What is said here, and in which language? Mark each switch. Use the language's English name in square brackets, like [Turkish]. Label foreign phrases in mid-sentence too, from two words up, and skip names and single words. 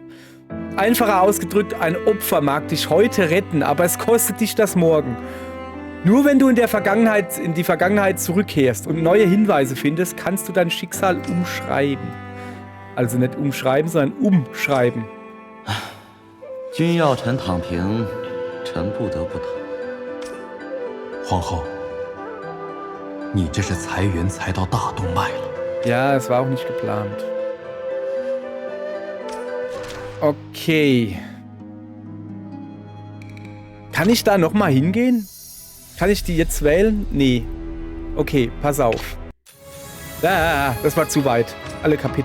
[German] Einfacher ausgedrückt, ein Opfer mag dich heute retten, aber es kostet dich das morgen. Nur wenn du in die Vergangenheit zurückkehrst und neue Hinweise findest, kannst du dein Schicksal umschreiben. Also nicht umschreiben, sondern umschreiben. [Chinese] 君要臣躺平，臣不得不躺。皇后，你这是裁员裁到大动脉了。 [German] Ja, es war auch nicht geplant. Okay. Kann ich da nochmal hingehen? Kann ich die jetzt wählen? Nee. Okay, pass auf. Ah, das war zu weit. Alle Kapitel.